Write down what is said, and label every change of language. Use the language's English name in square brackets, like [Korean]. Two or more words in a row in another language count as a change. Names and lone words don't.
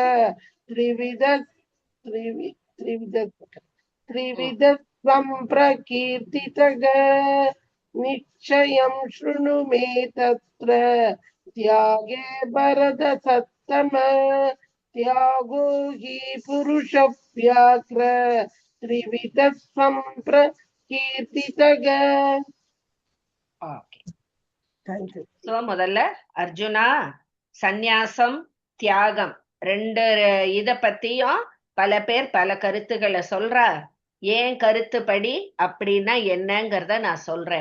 [Sanskrit] त्रिविधः सम्प्रकीर्तितः निश्चयं शृणु मे तत्र त्यागे भरतसत्तम त्यागो हि पुरुषव्याघ्र त्रिविधः सम्प्रकीर्तितः. [Tamil] ஓகே. சோ முதல்ல அர்ஜுனா, சந்நியாசம் தியாகம் ரெண்டு இத பத்தியும் பல பேர் பல கருத்துக்களை சொல்றா. ஏன் கருத்துப்படி அப்படின்னா என்னங்கறத நான் சொல்றேன்.